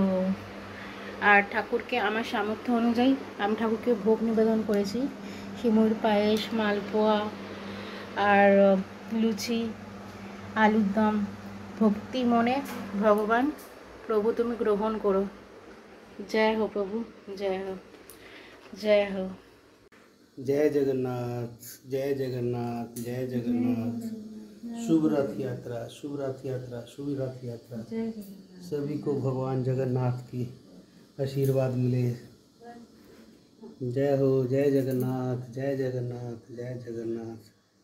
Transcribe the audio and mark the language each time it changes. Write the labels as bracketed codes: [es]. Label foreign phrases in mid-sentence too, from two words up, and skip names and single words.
[bn] আর ঠাকুরকে আমার সামর্থ্য অনুযায়ী আমি ঠাকুরকে ভোগ নিবেদন করেছি, সিমুর পায়েস, মালপোয়া আর লুচি, আলুর দম। ভক্তি মনে ভগবান প্রভু তুমি গ্রহণ করো। জয় হো প্রভু, জয় হো, [hi] जय हो। जय जगन्नाथ, जय जगन्नाथ, जय जगन्नाथ। शुभ रथ यात्रा, शुभ रथ यात्रा, शुभ रथ यात्रा। सभी को भगवान जगन्नाथ की आशीर्वाद मिले। जय हो, जय जगन्नाथ, जय जगन्नाथ, जय जगन्नाथ।